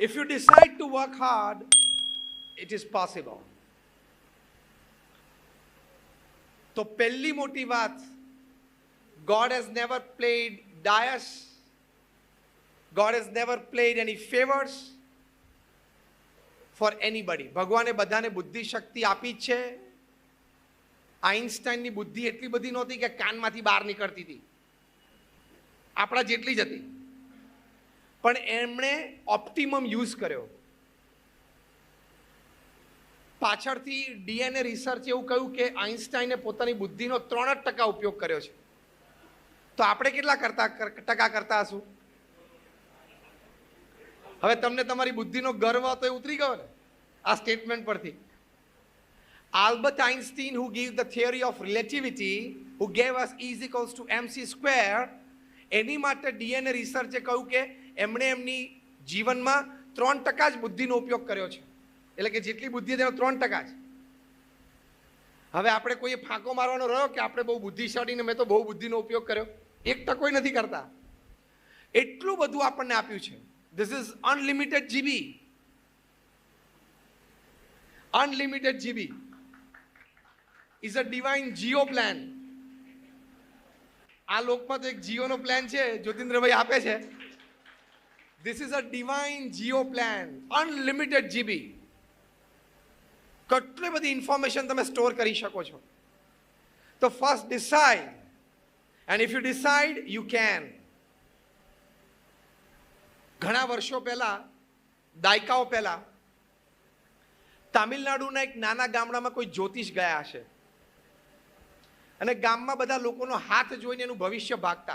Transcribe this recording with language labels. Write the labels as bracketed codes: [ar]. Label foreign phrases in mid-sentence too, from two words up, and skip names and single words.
[en] decide to work hard, it is possible. [gu] તો પહેલી મોટી વાત, [en] God has never played dice. God has never played any favors for anybody. [gu] ભગવાને બધાને બુદ્ધિ શક્તિ આપી જ છે. આઇન્સ્ટાઈનની બુદ્ધિ એટલી બધી નહોતી કે કાનમાંથી બહાર નીકળતી હતી, આપણા જેટલી જ હતી, પણ એમણે [en] optimum use [gu] કર્યો. પાછળથી [en] DNA research [gu] એવું કહ્યું કે આઇન્સ્ટાઈને પોતાની બુદ્ધિનો 3% ઉપયોગ કર્યો છે. તો આપણે કેટલા ટકા કરતા હશું? હવે તમને તમારી બુદ્ધિનો ગર્વ તો એ ઉતરી ગયો ને આ સ્ટેટમેન્ટ પરથી. [en] Albert Einstein, who gave the theory of relativity, who gave us E is equals to mc square, [gu] એની માટે [en] DNA researchે [gu] કહ્યું કે એમણે એમની જીવનમાં 3% જ બુદ્ધિનો ઉપયોગ કર્યો છે. એટલે કે જેટલી બુદ્ધિ તેનો 3% જ. હવે આપણે કોઈએ ફાંકો મારવાનો રહ્યો કે આપણે બહુ બુદ્ધિશાળી ને મેં તો બહુ બુદ્ધિનો ઉપયોગ કર્યો, 1% નથી કરતા. એટલું બધું આપણને આપ્યું છે. [en] This is unlimited GB. Unlimited GB is a divine Geo plan. [gu] આ લોકમાં તો એક જીઓનો પ્લાન છે, જ્યોતિન્દ્રભાઈ આપે છે. [en] This is a divine Geo plan, unlimited GB. [gu] કેટલી બધી ઇન્ફોર્મેશન તમે સ્ટોર કરી શકો છો. [en] તો first decide, and if you decide you can. [gu] ઘણા વર્ષો પહેલા, દાયકાઓ પહેલા, તામિલનાડુના એક નાના ગામડામાં કોઈ જ્યોતિષ ગયા હશે અને ગામમાં બધા લોકોનો હાથ જોઈને એનું ભવિષ્ય ભાગતા.